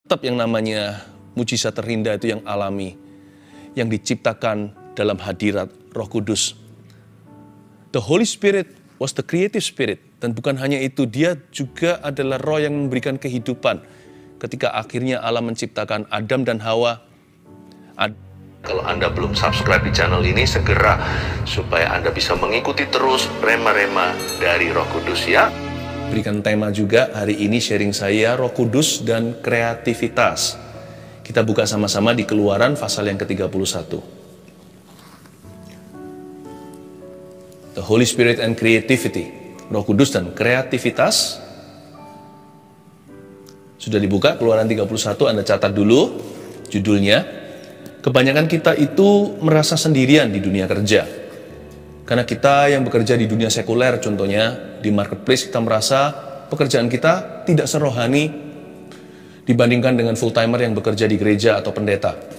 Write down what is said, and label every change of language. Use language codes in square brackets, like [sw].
[id] Tetap yang namanya mujizat terindah itu yang alami, yang diciptakan dalam hadirat Roh Kudus. [en] The Holy Spirit was the creative spirit. [id] Dan bukan hanya itu, dia juga adalah roh yang memberikan kehidupan. Ketika akhirnya Allah menciptakan Adam dan Hawa. Kalau Anda belum subscribe di channel ini, segera supaya Anda bisa mengikuti terus rema-rema dari Roh Kudus ya. Berikan tema juga hari ini sharing saya, Roh Kudus dan kreativitas. Kita buka sama-sama di Keluaran pasal yang ke-31. [en] The Holy Spirit and Creativity. [id] Roh Kudus dan kreativitas. Sudah dibuka Keluaran 31, Anda catat dulu judulnya. Kebanyakan kita itu merasa sendirian di dunia kerja. Karena kita yang bekerja di dunia sekuler, contohnya di marketplace, kita merasa pekerjaan kita tidak serohani dibandingkan dengan full timer yang bekerja di gereja atau pendeta.